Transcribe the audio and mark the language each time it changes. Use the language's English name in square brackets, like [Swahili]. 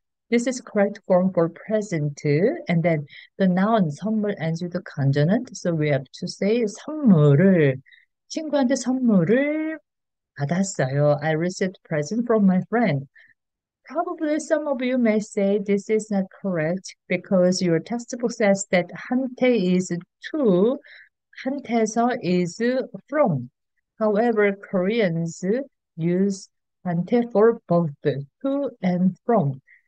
[English] This is correct form for present, and then the noun 선물 ends with the consonant. So we have to say [Korean] 선물을. 친구한테 선물을 받았어요. [English] I received present from my friend. Probably some of you may say this is not correct because your textbook says that 한테 is to, 한테서 is from. However, Koreans use 한테 for both to and from.